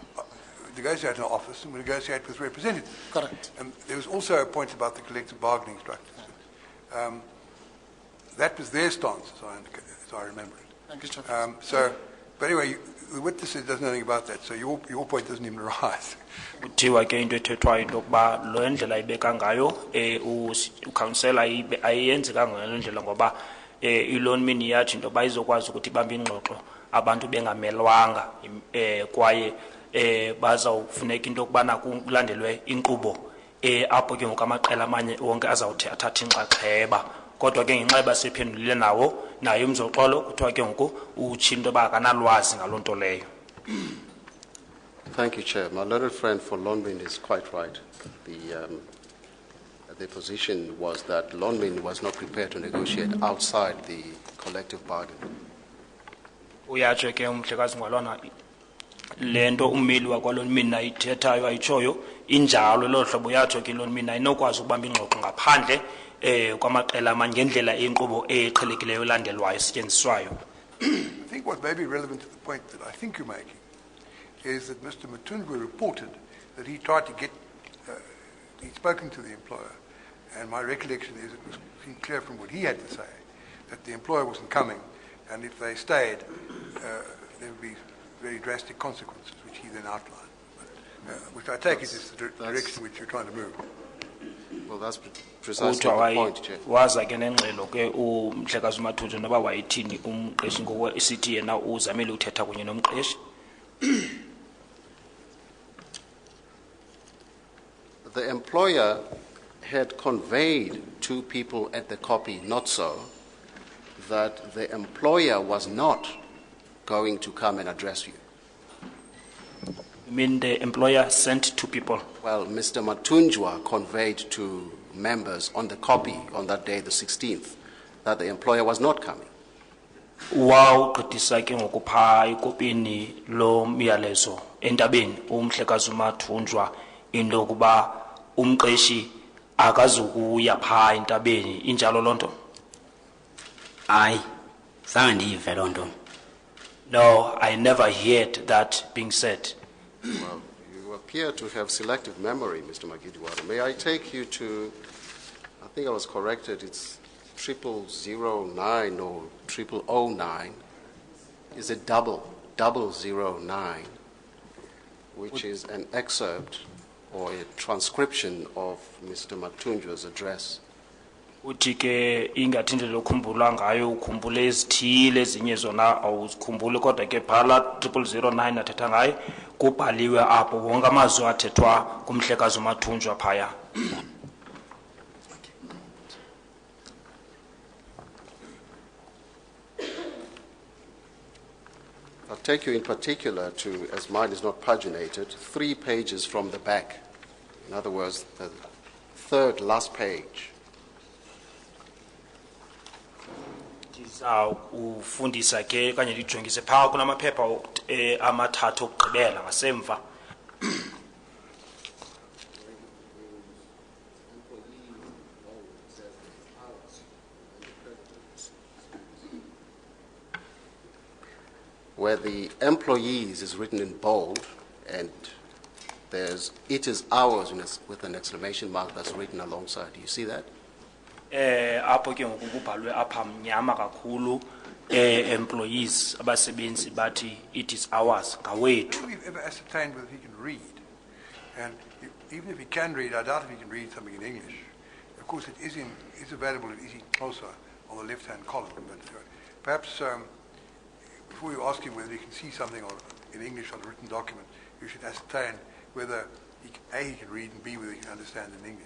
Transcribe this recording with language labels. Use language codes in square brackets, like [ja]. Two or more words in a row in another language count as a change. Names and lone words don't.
[en] negotiate in our office and we negotiate with representatives. Correct. And there was also a point about the collective bargaining structures. That was their stance, as I remember it. Thank you, Chairperson. But anyway, the witness doesn't know anything about that, so your point doesn't even arise. [xh] kuthiwa ke into ethethwayo into yokuba lo ndlela ibeka ngayo ukhawunsela ayenzi kangalo ndlela ngoba iLonmin yathi into yoba izokwazi ukuthi ibambe ingxoxo abantu bengamelwanga kwaye bazawufuneka into yokubana kulandelwe inkqubo apho ke ngoku amaqela amanye wonke azawuthi athathe inxaxheba kodwa ke ngenxa basephendulile naye uMzoxolo kuthiwa ke ngoku utsho into yoba akanalwazi ngaloo nto leyo. [en] Thank you, Chair. My learned friend for Lonmin is quite right. The position was that Lonmin was not prepared to negotiate outside the collective bargain. [xh] Uyatsho ke umhlekazi ngwalona lento ummeli wakwaLonmin ayithethayo ayitshoyo injalo lo hlobo yatsho ke iLonmin ayinokwazi ukubamba ingxoxo ngaphandle kwamaqela amanye ngendlela enkqubo eqhelekileyo elandelwayo esetyenziswayo. [en] I think what may be relevant to the point that I think you're making is that Mr. Matundwe reported that he tried to get, he'd spoken to the employer, and my recollection is it was clear from what he had to say that the employer wasn't coming, and if they stayed, there would be very drastic consequences, which he then outlined, which I take it is the direction which you're trying to move. Well, that's precisely [xh] Kuthiwa [en] the point, Chair. [xh] waza ke nengxelo ke umhlekazi uMathunjwa noba wayithini umqeshi ngoku isithi yena uzamile uthetha kunye nomqeshi. [en] The employer had conveyed to people at the copy, not so, that the employer was not going to come and address you. You mean the employer sent two people? Well, Mr. Matunjwa conveyed to members on the copy on that day, the 16th, that the employer was not coming. [xh] Wawugqithisa ke ngoku phaa ekopini lo myalezo entabeni umhlekazi uMathunjwa into yokuba umqeshi akazukuya phaa entabeni injalo loo nto? Hayi, zange ndiyive loo nto. [en] No, I never heard that being said. Well, you appear to have selective memory, Mr. Magidiwana. May I take you to, I think I was corrected, it's 0009 or 0009. Is it 0009, which is an excerpt or a transcription of Mr. Matunjwa's address. [xh] Uthi ke ingathi indlela okhumbula ngayo ukhumbule ezithile ezinye zona awuzikhumbuli kodwa ke phala 0009 athetha ngaye kubhaliwe apho wonke amazwi athethwa kumhlekazi uMathunjwa phaya. [en] I'll take you in particular to, as mine is not paginated, 3 pages from the back. In other words, the third last page. It is [xh] ufundisa ke kanye lijongise pha kunamaphepha amathathu okugqibela ngasemva. [en] Where the employees is written in bold and there's it is ours with an exclamation mark that's written alongside. Do you see that? [xh] Apho ke ngoku kubhalwe apha mnyama kakhulu employees abasebenzi bathi [en] it is ours [xh] ngawethu. [en] We've ever ascertained whether he can read, and even if he can read, I doubt if he can read something in English. Of course, it's available in easy closer on the left-hand column. But perhaps before you ask him whether he can see something in English on a written document, you should ascertain whether he can read, and B, whether he can understand in English.